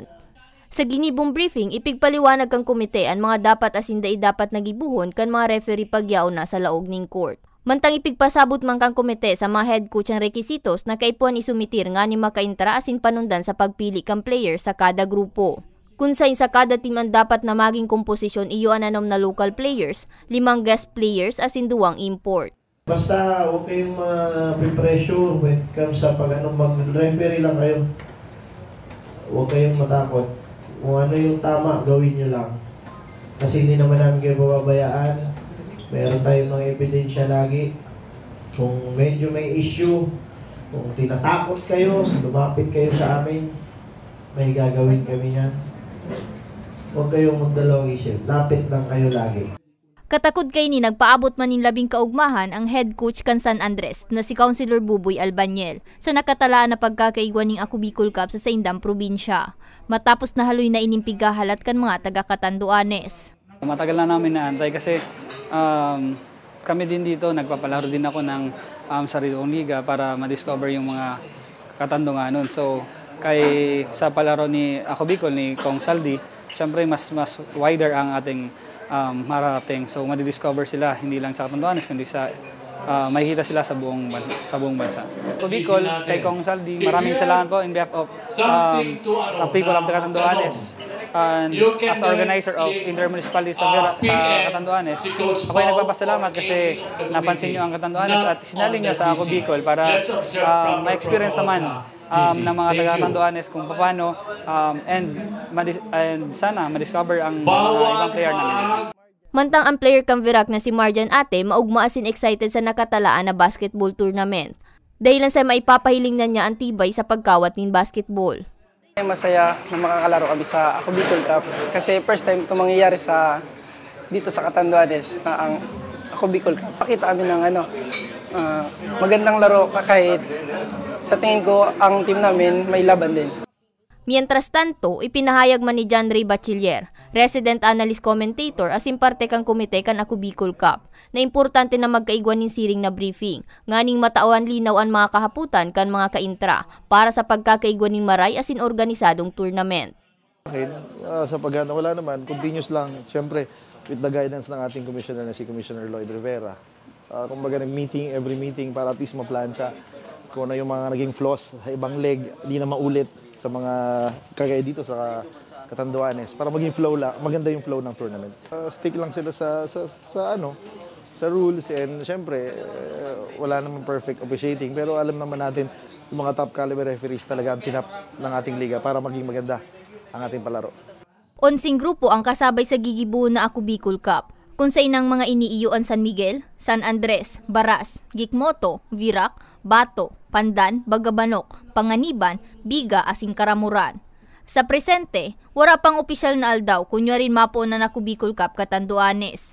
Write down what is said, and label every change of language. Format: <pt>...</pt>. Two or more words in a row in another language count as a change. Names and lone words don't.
<bik>Sa ginibong briefing, ipigpaliwanag kang komite ang mga dapat asin dapat nagibuhon kan mga referee pagyaw na sa laog ning court. Mantang ipigpasabot man kang komite sa mga head coach ang rekisitos na kaipuan isumitir nga ni makaintra asin panundan sa pagpili kang player sa kada grupo. Kung sa kada team ang dapat na maging komposisyon iyo ananom na local players, 5 guest players asin 2 import.</bik> <tl>Basta huwag kayong ma-pressure</tl> <en>when it comes</en> <tl>sa mag-referee lang kayo. Huwag kayong matakot. Kung ano yung tama, gawin nyo lang. Kasi hindi naman namin kayo pababayaan. Meron tayong mga ebidensya lagi. Kung medyo may issue, kung tinatakot kayo, lumapit kayo sa amin, may gagawin kami niyan. Huwag kayong magdalawang isip. Lapit lang kayo lagi.</tl> <bik>Katakod kay ni nagpaabot man ning labing kaugmahan ang head coach kan San Andres na si Councilor Buboy Albanyel sa nakatalaan na pagkakaigwan ning ako Bicol Cup sa Saindam probinsya. Matapos na haloy na inimpigahalat kan mga taga Catanduanes.</bik> <tl>Matagal na namin naantay kasi kami din dito, nagpapalaro din ako ng sarili kong liga para ma-discover yung mga Katandunganon. So, sa palaro ni Ako Bicol, ni Kong Saldi, syempre mas wider ang ating mararating. So, madidiscover sila, hindi lang sa Catanduanes, kundi makikita sila sa buong bansa. Ako Bicol, kay Kong Saldi, maraming salamat po</tl> <en>in behalf of people of the Catanduanes. And as organizer of intermunicipality</en> <tl>sa Catanduanes, ako ay nagpapasalamat kasi napansin nyo ang Catanduanes at sinaling nyo sa Ako Bicol para ma-experience naman ng mga taga-Catanduanes kung paano and sana ma-discover ang ibang player namin.</tl> <bik>Mantang ang player kang Virac na si Marjan Ate maugmaasin excited sa nakatalaan na</bik> <en>basketball tournament.</en> <bik>Dahilan sa maipapahiling na niya ang tibay sa pagkawat ng basketball.</bik> <tl>Masaya na makakalaro kami sa Ako Bicol Cup kasi first time ito mangyayari dito sa Catanduanes na ang Ako Bicol Cup. Pakita kami ng magandang laro kahit sa tingin ko ang team namin may laban din.</tl> <bik>Mientras tanto, ipinahayag man ni John Ray Bachiller, resident analyst commentator asin parte kang komite kan Ako Bicol Cup, na importante na magkaigwan ng siring na briefing, nganing matawan linaw ang mga kahaputan kan mga kaintra para sa pagkakaigwan ng maray asin organisadong tournament.</bik> <tl>Sa paghanda wala naman, continuous lang, siyempre</tl> <en>with the guidance</en> <tl>ng ating commissioner na si Commissioner Lloyd Rivera. Kumbaga nag-meeting, every meeting para at least maplansya kung ano yung mga naging flaws sa ibang leg, hindi na maulit sa mga kagaya dito sa Catanduanes para maging maganda yung flow ng tournament. Stick lang sila sa rules and syempre wala namang perfect officiating pero alam naman natin yung mga</tl> <en>top caliber referees</en> <tl>talaga ang tinap ng ating liga para maging maganda ang ating palaro.</tl> <bik>11 grupo ang kasabay sa gigibuo na Ako Bicol Cup, kung sa inang mga iniiyuan San Miguel, San Andres, Baras, Gikmoto, Virac, Bato, Pandan, Bagabanok, Panganiban, Biga, asin Karamuran. Sa presente, wala pang opisyal na aldaw kunyarin mapo na Ako Bicol Cup Catanduanes.</bik>